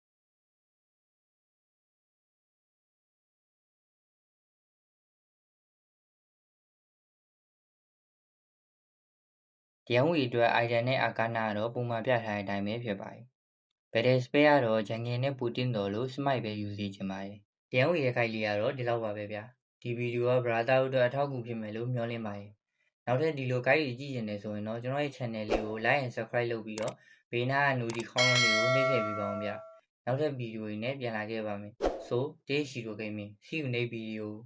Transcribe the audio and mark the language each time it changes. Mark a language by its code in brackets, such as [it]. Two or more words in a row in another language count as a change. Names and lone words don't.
[my] ဒီယန်ဝေအတွက် item နဲ့ arcana ကတော့ပုံမှန်ပြထားတဲ့အတိုင်းပဲဖြစ်ပါတယ် [en] battle spell [my] ကတော့ jungle နဲ့ပူတင်တော် လို့ smite ပဲယူစီချင်ပါတယ်ဒီယန်ဝေရဲ့ guide လေးကတော့ဒီလောက်ပါပဲဗျာဒီဗီဒီယိုက brother တို့အတွက်အထောက်အကူဖြစ်မယ်လို့မျှော်လင့်ပါတယ်နောက်ထပ်ဒီလို guide တွေကြည့်နေတယ်ဆိုရင်တော့ကျွန်တော်ရဲ့ channel လေးကို [en] like and subscribe [my] လုပ်ပြီးတော့ဘေးနားက notification ခေါင်းလုံးလေးကိုနှိပ်ထည့်ပေးပါအောင်ဗျနောက်ထပ်ဗီဒီယိုတွေနဲ့ပြန်လာခဲ့ပါမယ် [en] so this is Shiro Gaming see you next video